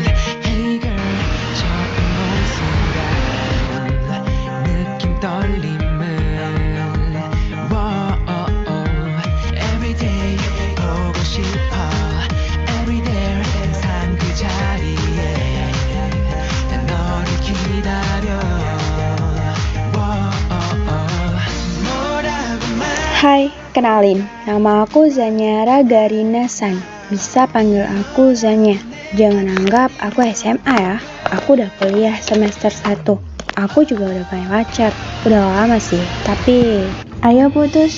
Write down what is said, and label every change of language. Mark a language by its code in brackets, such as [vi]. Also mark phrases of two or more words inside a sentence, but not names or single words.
[en] Hey girl, [ko] 처음 본 순간 느낌 떨림을 Everyday 보고 싶어 Everyday 항상 그 자리에 난 너를 기다려 뭐라고 [id] Hai, kenalin, nama aku Zanyara Garina San. Bisa panggil aku Zanya. Jangan anggap aku SMA ya. Aku udah kuliah semester 1. Aku juga udah punya pacar. Udah lama sih, tapi ayo putus.